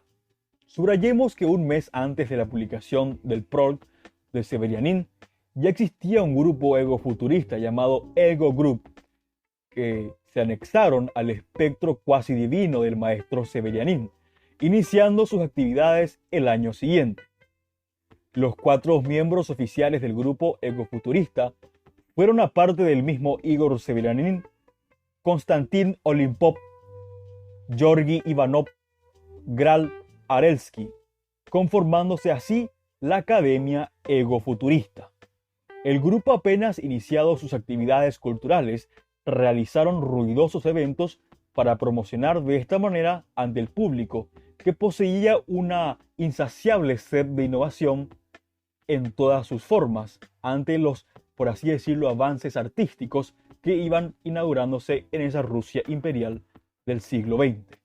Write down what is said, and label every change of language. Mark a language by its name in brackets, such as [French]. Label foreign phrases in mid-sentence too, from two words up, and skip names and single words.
[Spanish] Subrayemos que un mes antes de la publicación del prólogo de Severianin, ya existía un grupo egofuturista llamado Ego Group, que se anexaron al espectro cuasi divino del maestro Severianin, iniciando sus actividades el año siguiente. Los 4 miembros oficiales del grupo egofuturista fueron, aparte del mismo Igor Severianin, Konstantin Olimpov, Georgi Ivanov, Gral Arelsky, conformándose así la Academia Egofuturista. El grupo, apenas iniciado sus actividades culturales, realizaron ruidosos eventos para promocionar de esta manera ante el público, que poseía una insaciable sed de innovación en todas sus formas, ante los, por así decirlo, avances artísticos que iban inaugurándose en esa Rusia imperial del siglo XX.